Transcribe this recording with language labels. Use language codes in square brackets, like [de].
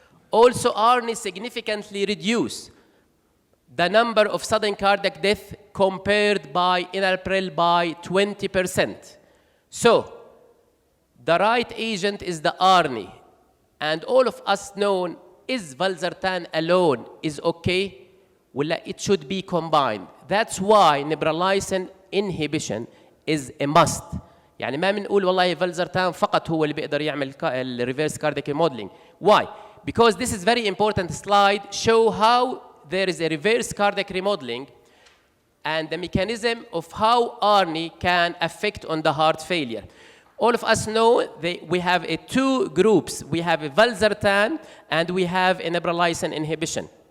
[en] Also, ARNI significantly reduce the number of sudden cardiac death compared by enalapril by 20%. So, the right agent is the ARNI, and all of us know is valsartan alone is okay? Well, it should be combined. That's why neprilysin inhibition is a must. [ar] يعني ما بنقول والله valsartan فقط هو اللي بيقدر يعمل reverse cardiac remodeling. [en] Why? Because this is very important slide, show how there is a reverse cardiac remodeling and the mechanism of how ARNI can affect on the heart failure. All of us know we have two groups. We have a valsartan and we have a neprilysin inhibition.